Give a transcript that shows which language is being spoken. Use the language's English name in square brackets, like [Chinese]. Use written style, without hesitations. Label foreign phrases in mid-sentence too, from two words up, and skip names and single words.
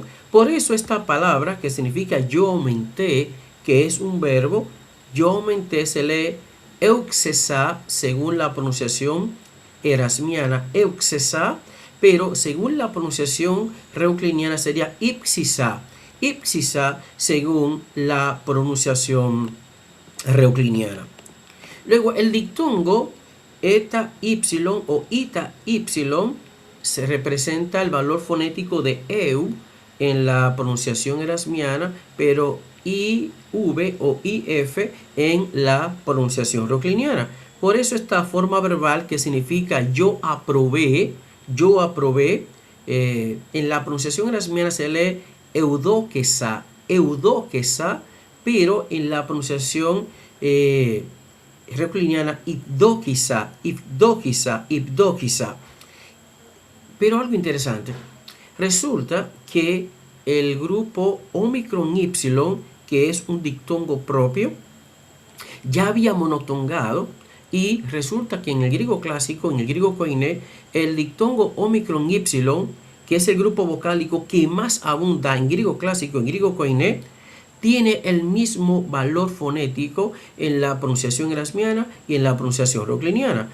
[Spanish] Por eso esta palabra que significa yo aumenté, que es un verbo, yo aumenté se lee euxesa según la pronunciación erasmiana, euxesa, pero según la pronunciación reocliniana sería ipsisa, ipsisa según la pronunciación reocliniana. Luego el dictongo eta ypsilon o ita ypsilon se representa el valor fonético de eu en la pronunciación erasmiana, pero IV o IF en la pronunciación reocliniana. Por eso esta forma verbal que significa yo aprobé, en la pronunciación erasmiana se lee eudoquesa, eudoquesa, pero en la pronunciación reocliniana ipdoquisa, ipdoquisa, ipdoquisa. Pero algo interesante, resulta que el grupo Omicron Y, que es un dictongo propio, ya había monotongado, y resulta que en el griego clásico, en el griego koiné, el dictongo Omicron Y, que es el grupo vocálico que más abunda en griego clásico, en griego koiné, tiene el mismo valor fonético en la pronunciación erasmiana y en la pronunciación reocliniana.